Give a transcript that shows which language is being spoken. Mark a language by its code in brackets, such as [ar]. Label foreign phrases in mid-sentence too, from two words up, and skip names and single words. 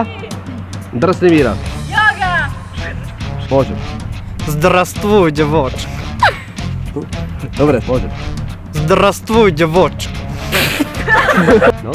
[sk] Drsný výraz. Joga! Môžem. [ru] Здравствуй, девочка. [sk] Dobre, môžem. [ru] Здравствуй, девочка. [sk] No?